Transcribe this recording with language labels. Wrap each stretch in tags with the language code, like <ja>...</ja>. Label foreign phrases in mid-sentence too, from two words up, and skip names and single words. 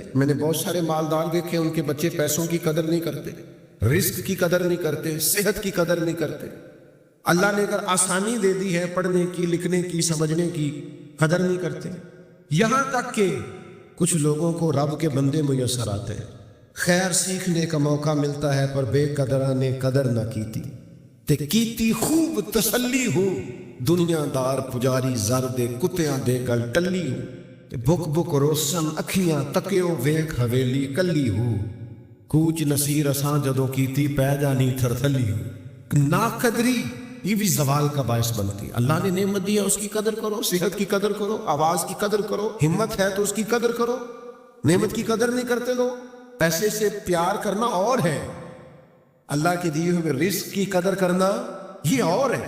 <ur>میں نے بہت سارے مالدار دیکھے ان کے بچے پیسوں کی قدر نہیں کرتے، رزق کی قدر نہیں کرتے، صحت کی قدر نہیں کرتے۔ اللہ نے اگر آسانی دے دی ہے پڑھنے کی، لکھنے کی، سمجھنے کی، قدر نہیں کرتے۔ یہاں تک کہ کچھ لوگوں کو رب کے بندے میسر آتے ہیں، خیر سیکھنے کا موقع ملتا ہے</ur> <pa>پر بے قدرہ نے قدر نہ کیتی تے کیتی خوب تسلی ہو، دنیا دار پجاری زر دے کتیاں دے گل ٹلی ہو، تے بک بک روشن اکھیاں تکیو ویکھ حویلی کلی ہو، کوچ نصیر اساں جدوں کیتی پہ جانی تھرتھلی ہو۔</pa> <ur>نا قدری یہ بھی زوال کا باعث بنتی ہے۔ اللہ نے نعمت دی ہے اس کی قدر کرو، صحت کی قدر کرو، آواز کی قدر کرو، ہمت ہے تو اس کی قدر کرو۔ نعمت کی قدر نہیں کرتے لوگ، پیسے سے پیار کرنا اور ہے، اللہ کے دیے ہوئے رزق کی قدر کرنا یہ اور ہے۔</ur>